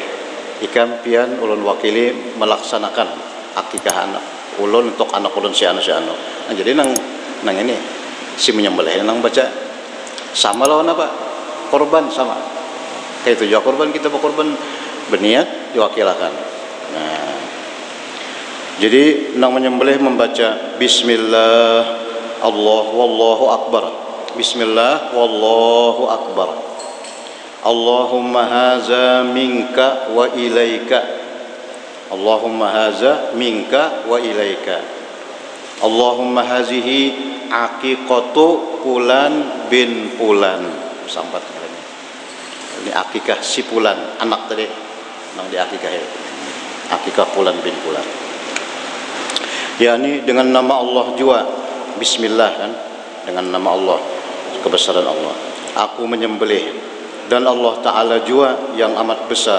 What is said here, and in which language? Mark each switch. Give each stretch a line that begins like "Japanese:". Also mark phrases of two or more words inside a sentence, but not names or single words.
Banjar: Ikan pian ulun wakili melaksanakan akikah anak ulun untuk anak ulun si anu. Nah, jadi nang ini si menyembelih nang baca sama lawan apa korban sama kayak itu juga korban kita berkorban berniat diwakilakan.
Indonesian: Nah, jadi nang menyembelih membaca
Arabic: بسم الله الله والله أكبر. بسم الله والله أكبر. اللهم هذا منك وإليك. اللهم هذا منك وإليك. اللهم هذه عقيقة فلان بن فلان.
Banjar: Sambat ini. Ini akikah si fulan, anak tadi nang di akikah ya.
Arabic: عقيقة فلان بن فلان.
Indonesian: yakni dengan nama Allah juga. Bismillah kan, dengan nama Allah, kebesaran Allah aku menyembelih, dan Allah Ta'ala juga yang amat besar.